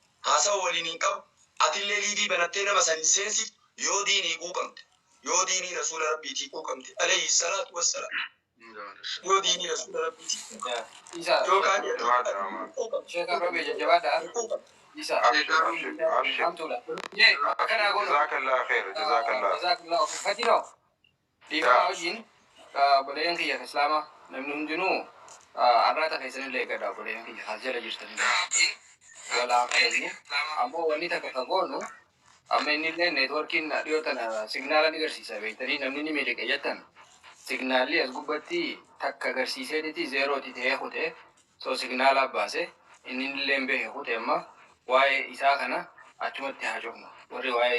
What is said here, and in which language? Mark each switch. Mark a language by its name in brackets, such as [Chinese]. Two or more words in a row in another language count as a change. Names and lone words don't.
[Oromo] haasawa waliin hin qabu atillee liivii banattee nama san hin seensi yoo diinii quuqamte yoo diinii rasuula rabbiitii quuqamte [Arabic] عليه الصلاة والسلام [Oromo] yoo diinii rasuula rabbiitii Isa yookaan Sheekha Roobee jajjabaadha. Isa hamtuudha. Jee akkanaa goonu. [Arabic] جزاك الله خير. جزاك الله خير. [Oromo] Fatino. Dhiibbaa wajjin boleen kiyya islaama namni hundinuu arraata keessanillee gadhaa boleen kiyya as jala jirtanillee. Walaa keessi ammoo wanni takka kan goonu amma innillee neetworkiin dhiyoo tana signaala ni agarsiisa beektanii namni ni miliqe jettan signaalli as gubbatti takka agarsiiseeti zeerooti ta'ee hute so signaala baase innillee beeke hute amma waa'ee isaa kana achumatti haa cufnu warri waa'ee